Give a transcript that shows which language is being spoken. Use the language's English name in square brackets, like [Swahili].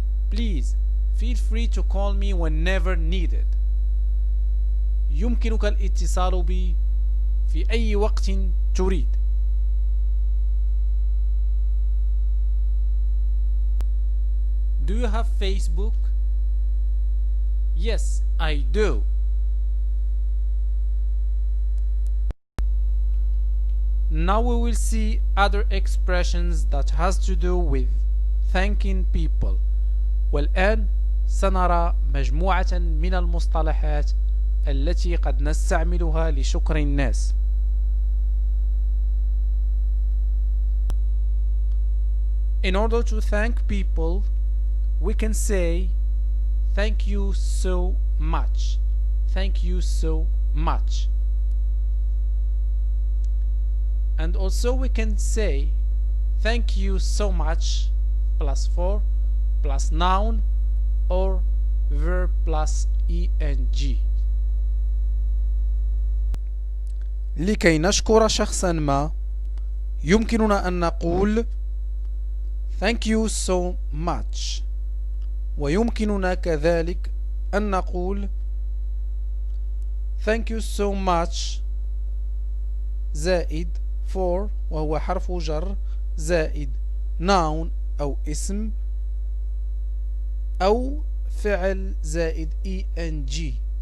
[English] Please feel free to call me whenever needed. [Arabic] يمكنك الاتصال بي في أي وقت تريد. [English] Do you have Facebook? Yes, I do. Now we will see other expressions that has to do with thanking people. [Arabic] والآن سنرى مجموعة من المصطلحات التي قد نستعملها لشكر الناس. [English] In order to thank people, we can say thank you so much. Thank you so much. And also we can say thank you so much plus for plus noun or verb plus ing. [Arabic] لكي نشكر شخصا ما يمكننا أن نقول [English] thank you so much. [Arabic] ويمكننا كذلك أن نقول [English] thank you so much [Arabic] زائد for وهو حرف جر زائد noun أو اسم أو فعل زائد ing.